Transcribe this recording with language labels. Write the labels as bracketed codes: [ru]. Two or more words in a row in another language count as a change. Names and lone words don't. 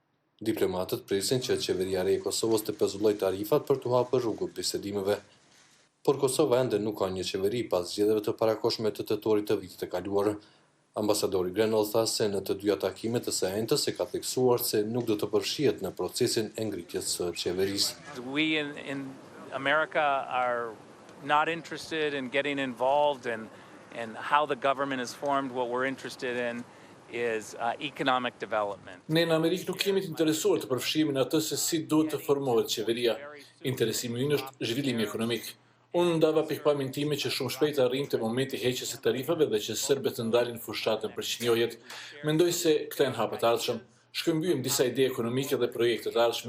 [sq] Diplomatët presin që qeveria e re e Kosovës të pezullojë tarifat për të hapur rrugë bisedimeve. por Kosova ende nuk ka një qeveri pas zgjedhjeve të parakohshme të tetorit të vitit të kaluar. Ambasadori Grenell tha se në të dyja takimet të së enjtës e ka theksuar se nuk do të përfshihet në procesin e ngritjes së qeverisë. [en] We in America are not interested in getting involved in how the government is formed. What we're interested in is economic development. [sq] Ne në Amerikë nuk jemi të interesuar të përfshimin atë se si duhet të formohet qeveria. Interesimi ynë është zhvillimi ekonomik. Unë ndava pikpamjen time që shumë shpejt arrinte momenti i heqjes së tarifave dhe që serbët të ndalin fushatën për çnjojet. Mendoj se këta janë hapat e ardhshëm. Shkëmbyem disa ide ekonomike dhe projekte të ardhshme.